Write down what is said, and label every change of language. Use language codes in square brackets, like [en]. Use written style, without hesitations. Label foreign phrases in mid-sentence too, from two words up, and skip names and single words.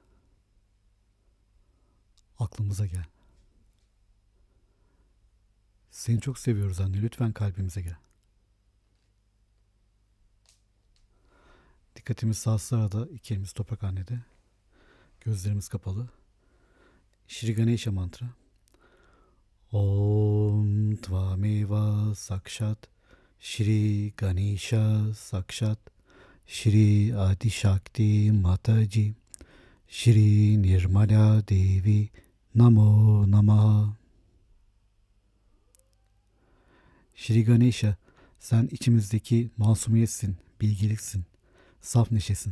[tr] Aklımıza gel. Seni çok seviyoruz anne. Lütfen kalbimize gel. Dikkatimiz sağda, iki elimiz toprak annede. Gözlerimiz kapalı. Shri Ganesha mantra. [sa] ॐ त्वमेव साक्षात् श्री गणेश साक्षात् श्री आदि शक्ति माताजी श्री निर्मला देवी नमो नमः. [tr] Shri Ganesha, sen içimizdeki masumiyetsin, bilgeliksin, saf neşesin.